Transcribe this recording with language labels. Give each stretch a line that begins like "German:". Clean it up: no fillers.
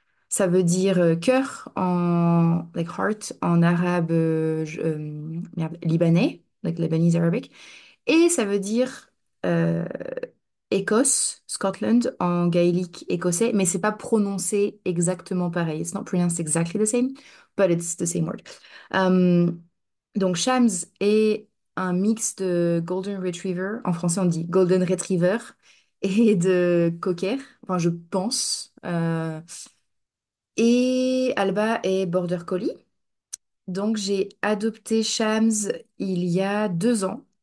French: Ça veut dire cœur en
English: like heart
French: en arabe merde, libanais,
English: like Lebanese Arabic.
French: Et ça veut dire euh, Écosse, Scotland en gaélique écossais, mais c'est pas prononcé exactement pareil.
English: It's not pronounced exactly the same, but it's the same word.
French: Euh, donc Shams est un mix de Golden Retriever, en français on dit Golden Retriever, et de Cocker, enfin je pense. Et Alba est Border Collie. Donc, j'ai adopté Shams il y a 2 ans.